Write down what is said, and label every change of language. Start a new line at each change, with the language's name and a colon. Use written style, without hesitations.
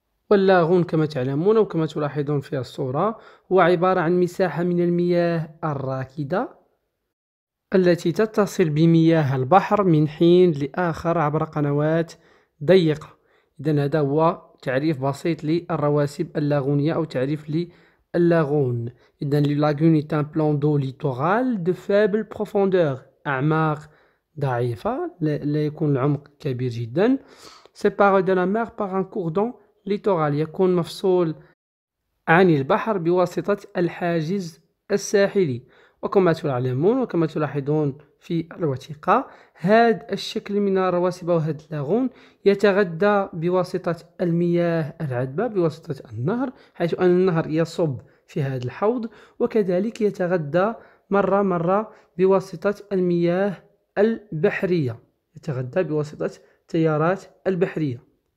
Arabic: واللاغون كما تعلمون وكما تلاحظون في الصورة هو عبارة عن مساحة من المياه الراكدة التي تتصل بمياه البحر من حين لآخر عبر قنوات ضيقة. إذن هذا هو تعريف بسيط للرواسب اللاغونية أو تعريف للاغون. إذن اللاغون
French: est un plan d'eau littoral de faible profondeur،
Arabic: أعماق ضعيفة، لا يكون العمق كبير جدا.
French: séparé de la mer par un cours d'eau littoral،
Arabic: يكون مفصول عن البحر بواسطة الحاجز الساحلي. وكما تعلمون وكما تلاحظون في الوثيقة هذا الشكل من الرواسب وهذا اللاغون يتغذى بواسطة المياه العذبة، بواسطة النهر، حيث أن النهر يصب في هذا الحوض، وكذلك يتغذى مرة بواسطة المياه البحرية، يتغذى بواسطة التيارات البحرية.